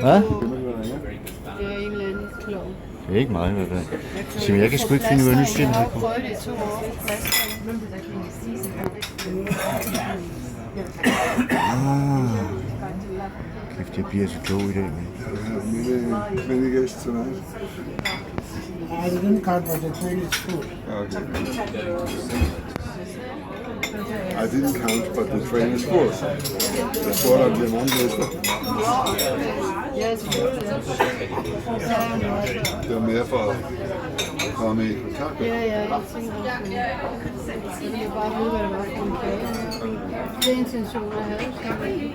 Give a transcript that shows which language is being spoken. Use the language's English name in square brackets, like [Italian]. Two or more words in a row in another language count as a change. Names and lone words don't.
[Danish] Hvad? få... Det er en eller anden klovn. Det er ikke meget, hvad det er. Simpelthen, jeg kan sgu ikke finde ud af, nu Jeg siger har den. jo prøvet det i 2 år. Kæft, jeg bliver så klog i dag. [English] Many guests tonight? I didn't count, but the train is full. Okay. I didn't count, but the train is full. [Danish] Jeg spurgte, om det er mange gæster. Ja, selvfølgelig. Det var mere for at komme i kontakt. Ja, jeg tænker også. Jeg ville bare vide, hvad det var for en kage. Det er intentioner, jeg havde.